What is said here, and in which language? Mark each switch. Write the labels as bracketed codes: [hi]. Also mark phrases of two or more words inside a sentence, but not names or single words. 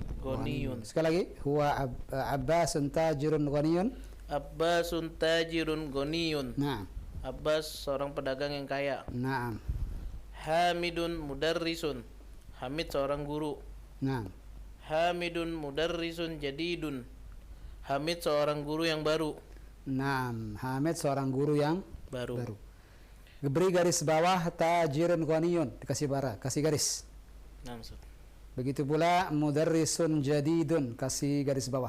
[ar] Goniyun. [id] Sekali lagi, [ar] هو عباس تاجر غني. عباس تاجر غني. [id] Nah, Abbas seorang pedagang yang kaya. nah, [ar] حامد مدرس. [id] Hamid seorang guru. nah, [ar] حامد مدرس جديد. [id] Hamid seorang guru yang baru. nah. Hamid seorang guru yang Baru. baru. Beri garis bawah [ar] تاجر غني, [id] dikasih bara, kasih garis. Nah, Ustaz. Begitu pula [ar] مدرس جديد, [id] kasih garis bawah.